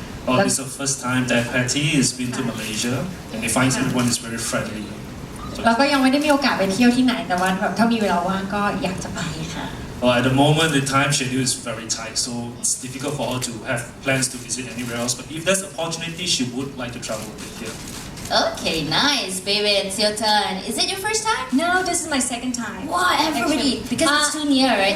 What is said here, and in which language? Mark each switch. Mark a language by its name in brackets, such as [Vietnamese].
[English] Well, this is the first time that Patty has been to Malaysia, and he finds everyone is very friendly. [Thai] แล้วก็ยังไม่ได้มีโอกาสไปเที่ยวที่ไหนแต่ว่าแบบถ้ามีเวลาว่างก็อยากจะไปค่ะ [English] Well, at the moment, the time schedule is very tight, so it's difficult for her to have plans to visit anywhere else. But if there's opportunity, she would like to travel a bit here. Okay, nice, baby. It's your turn. Is it your first time? No, this is my second time. Wow, everybody, because it's too near, right?